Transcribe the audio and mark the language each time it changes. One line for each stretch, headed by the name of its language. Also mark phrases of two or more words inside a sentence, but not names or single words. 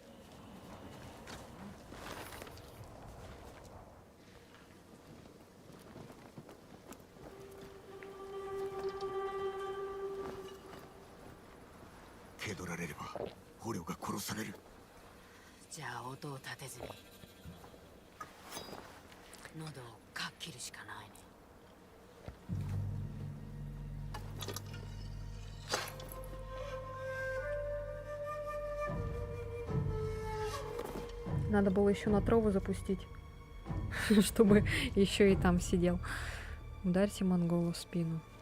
Japanese: 「蹴取られれば捕虜が殺される。じゃあ音を立てずに喉をかっ切るしかないね。
Russian: Надо было еще на трову запустить, чтобы еще и там сидел. Ударьте монгола в спину.